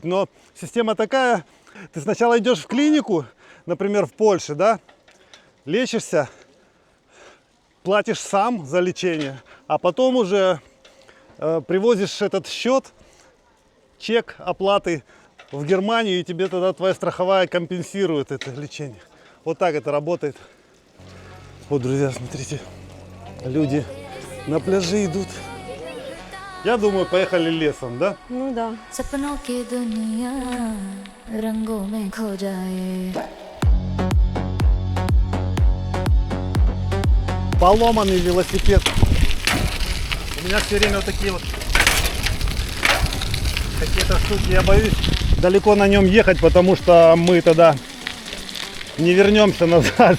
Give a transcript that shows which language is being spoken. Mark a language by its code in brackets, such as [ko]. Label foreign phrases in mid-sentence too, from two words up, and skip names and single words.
[ru] Но система такая, ты сначала идешь в клинику, например, в Польше, да, лечишься, платишь сам за лечение, а потом уже привозишь этот счет, чек оплаты в Германию, и тебе тогда твоя страховая компенсирует это лечение. Вот так это работает. Вот, друзья, смотрите, люди на пляже идут. Я думаю, поехали лесом, да? Ну да. [hi] सपनों की दुनिया रंगों में खो जाए [ru] Поломанный велосипед. У меня все время вот такие вот какие-то штуки. Я боюсь далеко на нем ехать, потому что мы тогда не вернемся назад.